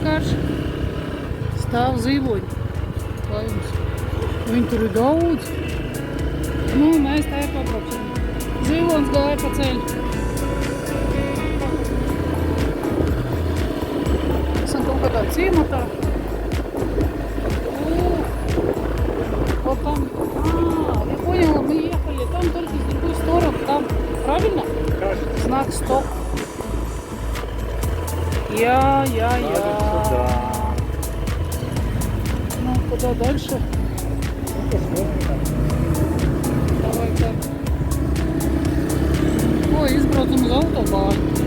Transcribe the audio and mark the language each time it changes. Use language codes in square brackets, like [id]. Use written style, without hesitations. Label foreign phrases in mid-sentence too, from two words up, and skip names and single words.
[lv] Stāv zīvoļi. Lai jums. Viņi tur ir daudz. Nu, mēs tā pabrauksim. Zīvons gāja pa ceļu. Esam kaut kādā ciematā. [ru] Вот там, я поняла, мы ехали там только с другой стороны, там, правильно? Кажется. Знак стоп. Я. Сюда. Ну, куда дальше? Давай так. Ой, [lv] izbraucam uz autobānu.